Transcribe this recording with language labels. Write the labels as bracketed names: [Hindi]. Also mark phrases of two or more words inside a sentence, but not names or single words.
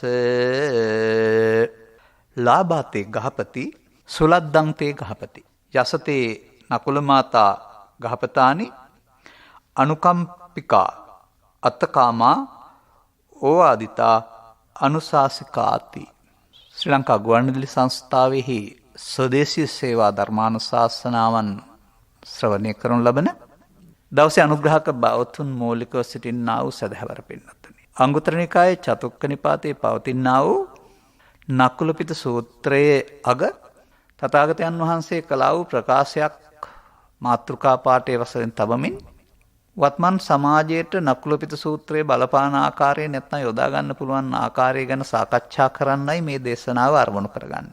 [Pali] ලාභාතේ ගහපති සුලද්දන්තේ ගහපති යසතේ නකුල මාතා ගහපතානි අනුකම්පිකා අත්තකාමා ඕවාදිතා අනුශාසිකාති. [Sinhala] ශ්‍රී ලංකා ගුවන්විදුලි සංස්ථාවෙහි ස්වදේශීය සේවා ධර්මානුශාසනාවන් ශ්‍රවණය කරනු ලබන දවසේ අනුග්‍රහක බවතුන් මූලිකව සිටින්නා වූ සදහැවර පින්වත්නි. අංගුත්තර නිකායේ චතුක්ක නිපාතයේ පවතිනා වූ නකුලපිත සූත්‍රයේ අග තථාගතයන් වහන්සේ කළා වූ ප්‍රකාශයක් මාතෘකා පාඨයේ වශයෙන් තබමින් වත්මන් සමාජයට නකුලපිත සූත්‍රයේ බලපාන ආකාරය නැත්නම් යොදා ගන්න පුළුවන් ආකාරය ගැන සාකච්ඡා කරන්නයි මේ දේශනාව අරමුණු කරගන්නේ.